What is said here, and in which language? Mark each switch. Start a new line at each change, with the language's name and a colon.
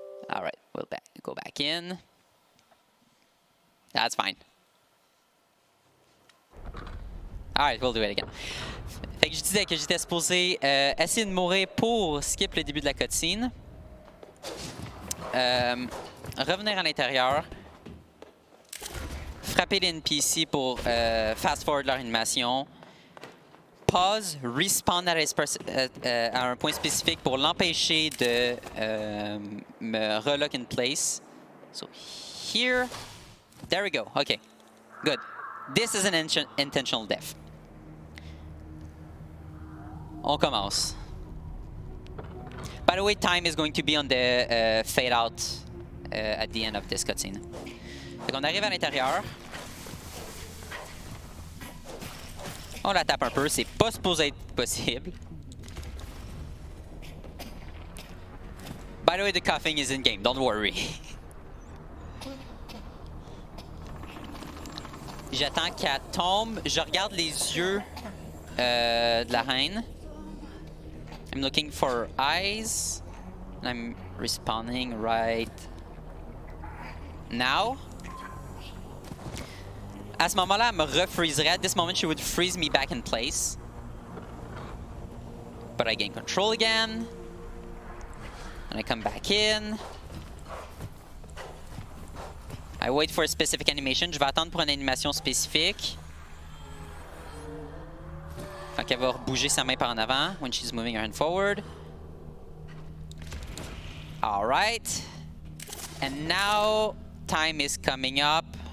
English: All right, we'll go back in. That's fine. All right, we'll do it again.
French: Fait que je disais que j'étais supposé essayer de mourir pour skip le début de la cutscene. Revenir à l'intérieur. Frapper les NPC pour fast forward leur animation. Pause, respawn à un point spécifique pour l'empêcher de me relock in place.
English: So here, there we go. Okay, good. This is an intentional death.
French: On commence.
English: By the way, time is going to be on the fade out at the end of this cutscene.
French: Fait qu'on arrive à l'intérieur. On la tape un peu, c'est pas supposé être possible.
English: By the way, the coughing is in game, don't worry.
French: J'attends qu'elle tombe, je regarde les yeux de la reine.
English: I'm looking for eyes. I'm respawning right now.
French: À ce moment-là, elle me refreezerait.
English: At this moment, she would freeze me back in place. But I gain control again. And I come back in. I wait for a specific animation.
French: Je vais attendre pour une animation spécifique. Fait qu'elle va bouger sa main par en avant
English: when she's moving her hand forward. Alright. And now time is coming up.